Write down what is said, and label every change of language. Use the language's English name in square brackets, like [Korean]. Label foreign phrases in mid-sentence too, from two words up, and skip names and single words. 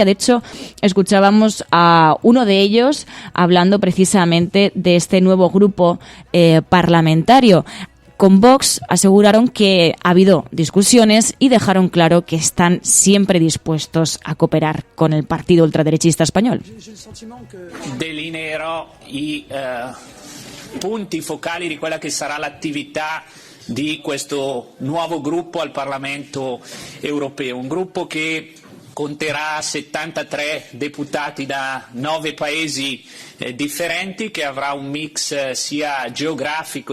[Spanish] De hecho, escuchábamos a uno de ellos hablando precisamente de este nuevo grupo parlamentario. Con Vox aseguraron que ha habido discusiones y dejaron claro que están siempre dispuestos a cooperar con el partido ultraderechista español. [Italian] Delineerò i punti focali di quella che sarà l'attività di questo nuovo gruppo al Parlamento europeo, un gruppo che conterà 73 deputati da 9 paesi differenti, che avrà un mix sia geografico